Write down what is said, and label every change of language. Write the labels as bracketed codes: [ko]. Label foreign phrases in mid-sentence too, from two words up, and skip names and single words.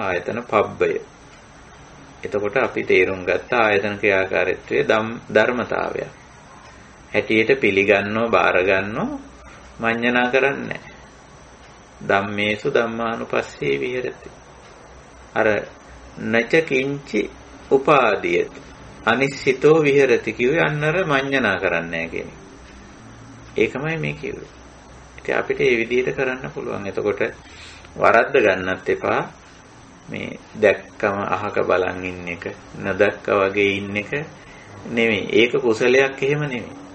[pi] ආයතන පබ්බය. [si] එතකොට අපි තේරුම් ගත්ත ආයතන ක්‍රියාකාරීත්වයේ ධර්මතාවය. හැටියට පිළිගන්නව, බාර ගන්නව, මඤ්ඤණා කරන්නේ නැහැ. [pi] ධම්මේසු ධම්මානුපස්සේ විහෙරති. [si] අර [pi] නච කිංචි උපාදීයති අනිශ්චිතෝ විහෙරති [si] කිව්වේ අන්නර මඤ්ඤණා කරන්නේ නැහැ කියන එක. ඒකමයි මේ කිව්වේ. ඉතින් අපිට මේ විදිහට කරන්න පුළුවන්. එතකොට වරද්ද ගන්නත් එපා. මේ දැක්කම අහක බලන් ඉන්න එක, නොදැක්කා වගේ ඉන්න එක නෙමෙයි. ඒක කුසලයක් එහෙම නෙමෙයි.